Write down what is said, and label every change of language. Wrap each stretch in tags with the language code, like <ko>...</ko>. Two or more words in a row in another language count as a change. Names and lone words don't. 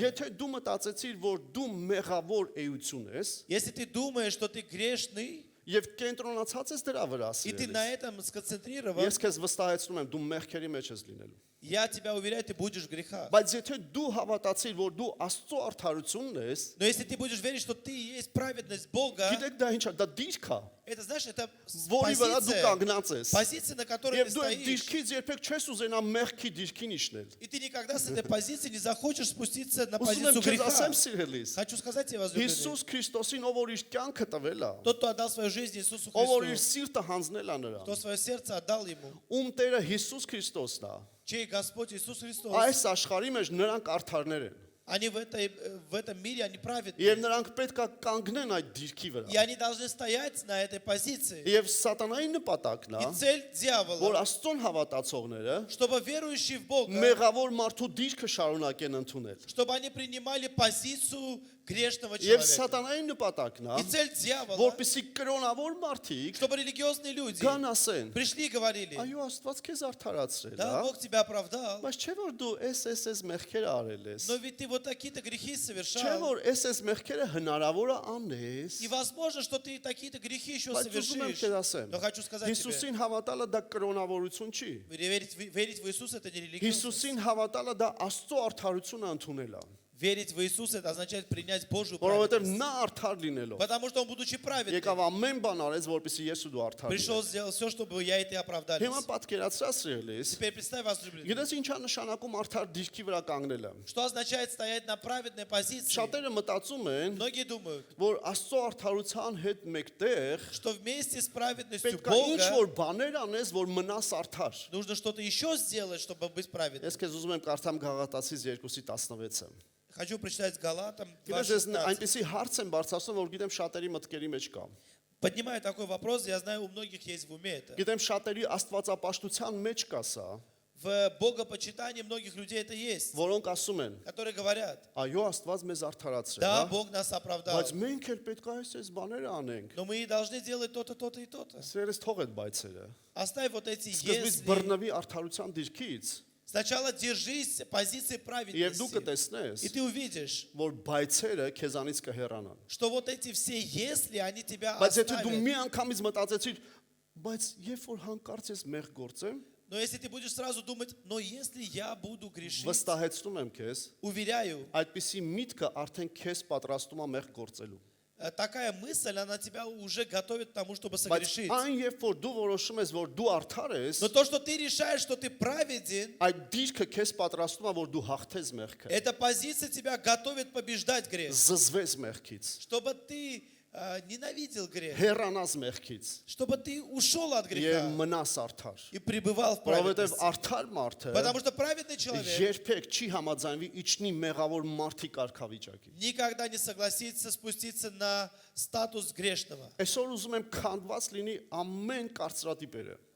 <hy>Եթե դու մտածեցիր, որ դու մեղավոր էություն ես,</hy> <ru>Если ты думаешь, что ты грешный,</ru> <hy>եւ կենտրոնացած ես դրա վրա,</hy> <ru>и ты</ru> <hy>սիրելիս,</hy> <ru>на этом сконцентрирован,</ru> <hy>ես քեզ վստահեցնում եմ, դու մեղքերի մեջ ես լինելու։</hy> <ru>я тебя уверяю, ты будешь в грехах.</ru> <hy>Բայց եթե դու հավատացիր, որ դու Աստծո արդարությունն ես,</hy> <ru>Но если ты будешь верить, что ты есть праведность Бога,</ru> <hy>գիտեք դա ինչ է, դա դիրք է,</hy> <ru>это, знаешь, это</ru> <hy>որի վրա դու կանգնած ես։</hy> <ru>позиция, на которой</ru> <hy>Եվ</hy> <ru>ты</ru> <hy>դու այդ</hy> <ru>стоишь.</ru> <hy>դիրքից երբեք չես ուզենա մեղքի դիրքին իջնել։</hy> <ru>И ты никогда с этой позиции не захочешь спуститься на</ru> <hy>Ուզում եմ</hy> <ru>позицию</ru> <hy>քեզ</hy> <ru>греха.</ru> <hy>ասեմ, սիրելիս,</hy> <ru>Хочу сказать тебе, возлюбленный,</ru> <hy>Հիսուս Քրիստոսին, ով որ իր կյանքը տվել է,</hy> <ru>тот, кто отдал свою жизнь Иисусу</ru> <hy>ով որ իր</hy> <ru>Христу,</ru> <hy>սիրտը հանձնել է նրան,</hy> <ru>кто свое сердце отдал Ему,</ru> <hy>ում Տերը Հիսուս Քրիստոսն է,</hy> <ru>чей Господь Иисус Христос,</ru> <hy>այս աշխարհի մեջ նրանք արդարներ են։</hy> <ru>они в этом мире, они праведны.</ru> <hy>Եվ նրանք պետք է կանգնեն այդ դիրքի վրա։</hy> <ru>И они должны стоять на этой позиции.</ru> <hy>Եվ սատանայի նպատակն է,</hy> <ru>И цель</ru> <hy>որ</hy> <ru>дьявола,</ru> <hy>Աստծուն հավատացողները</hy> <ru>чтобы верующие в Бога,</ru> <hy>մեղավոր մարդու դիրքը շարունակեն ընդունել։</hy> <ru>чтобы они принимали позицию грешного</ru> <hy>Եվ</hy> <ru>человека.</ru> <hy>սատանայի նպատակն է,</hy> <ru>И цель дьявола,</ru> <hy>որպեսզի կրոնավոր մարդիկ</hy> <ru>чтобы религиозные люди</ru> <hy>գան ասեն.</hy> <ru>пришли и говорили,</ru> <hy>Այո, Աստված քեզ արդարացրել</hy> <ru>да,</ru> <hy>է,</hy> <ru>Бог тебя оправдал,</ru> <hy>բայց չէ որ դու էս մեղքերը արել ես։</hy> <ru>но ведь ты вот такие-то грехи</ru> <hy>Չէ</hy> <ru>совершал.</ru> <hy>որ էս мեղքերը հնարավոր է անես։</hy> <ru>И возможно, что ты такие-то грехи еще</ru> <hy>Բայց ուզում եմ</hy> <ru>совершишь.</ru> <hy>քեզ ասեմ,</hy> <ru>Но хочу сказать тебе,</ru> <hy>Հիսուսին հավատալը դա կրոնավորություն չի։</hy> <ru>верить в Иисуса это не религиозность.</ru> <hy>Հիսուսին հավատալը դա Աստծո արդարությունը ընդունելա։</hy> <ru>Верить в Иисуса это означает принять Божью</ru> <hy>Որովհետև</hy> <ru>праведность.</ru> <hy>նա արդար լինելով</hy> <ru>Потому что он, будучи праведным,</ru> <hy>եկավ ամեն бан արեց, որպեսզի ես ու դու արդար</hy> <ru>пришел,</ru> <hy>լինենք։</hy> <ru>сделал все, чтобы я и ты оправдались.</ru> <hy>Հիմա պատկերացրա սիրելիս,</hy> <ru>Теперь представь, возлюбленный,</ru> <hy>գիտես ինչ է նշանակում արդար դիրքի վրա կանգնելը։</hy> <ru>что означает стоять на праведной позиции.</ru> <hy>Շատերը մտածում են,</hy> <ru>Многие думают,</ru> <hy>որ Աստծո արդարության հետ մեկտեղ</hy> <ru>что вместе с праведностью</ru> <hy>պետք է ինչ</hy> <ru>Бога</ru> <hy>որ բաներ անես, որ մնաս արդար։</hy> <ru>нужно что-то еще сделать, чтобы быть праведным.</ru> <hy>Ես քեզ ուզում եմ կարդամ Գաղատացիս 2:16-ը։</hy> <ru>Хочу прочитать Галатам</ru> <hy>Գիտես, ես</hy> <ru>2:16.</ru> <hy>այնպեսի հարց եմ բարձրացնում, որ գիտեմ շատերի մտքերի մեջ կա։</hy> <ru>Поднимаю такой вопрос, я знаю, у многих есть в уме это.</ru> <hy>Գիտեմ շատերի աստվածապաշտության մեջ կա սա,</hy> <ru>В богопочитании многих людей это есть,</ru> <hy>որոնք ասում են.</hy> <ru>которые говорят,</ru> <hy>Այո, Աստված մեզ արդարացրել,</hy> <ru>да,</ru> <hy>հա,</hy> <ru>Бог нас оправдал,</ru> <hy>բայց մենք էլ պետք է այս բաները անենք։</hy> <ru>но мы должны делать то-то, то-то и то-то.</ru> <hy>Սերես թող այդ բայցերը։</hy> <ru>Оставь вот эти</ru> <hy>Սկզբից</hy> <ru>«если».</ru> <hy>բռնվի արդարության դիրքից,</hy> <ru>Сначала держись позиции</ru> <hy>եւ դու</hy> <ru>праведности,</ru> <hy>կտեսնես,</hy> <ru>и ты увидишь,</ru> <hy>որ բայցերը քեզանից կհեռանան։</hy> <ru>что вот эти все «если» они тебя</ru> <hy>Բայց եթե դու</hy> <ru>оставят.</ru> <hy>մի անգամից մտածեցիր, բայց երբ որ հանկարծ ես մեղ գործեմ,</hy> <ru>Но если ты будешь сразу думать, но если я буду грешить,</ru> <hy>վստահեցնում եմ քեզ,</hy> <ru>уверяю,</ru> <hy>այդպիսի միտքը արդեն քեզ պատրաստում է մեղ գործելու։</hy> <ru>такая мысль, она тебя уже готовит к тому, чтобы</ru> <hy>Բայց</hy> <ru>согрешить.</ru> <hy>այն երբ որ դու որոշում ես, որ դու արդար ես,</hy> <ru>Но то, что ты решаешь, что ты праведен,</ru> <hy>այդ դիրքը քեզ պատրաստում է, որ дու հաղթես մեղքը։</hy> <ru>эта позиция тебя готовит побеждать грех,</ru> <hy>Զզվես մեղքից,</hy> <ru>чтобы ты ненавидел грех,</ru> <hy>հեռանաս մեղքից</hy> <ru>чтобы ты ушел от</ru> <hy>եւ</hy> <ru>греха</ru> <hy>մնաս արդար։</hy> <ru>и пребывал в</ru> <hy>Որովհետեւ</hy> <ru>праведности.</ru> <hy>արդար մարդը</hy> <ru>Потому что праведный человек</ru> <hy>երբեք չի համաձայնվի իջնի մեղավոր մարդի կարգավիճակի։</hy> <ru>никогда не согласится спуститься на статус грешного.</ru> <hy>Այսօր ուզում եմ քանդված լինի ամեն կարծրատիպերը,</hy>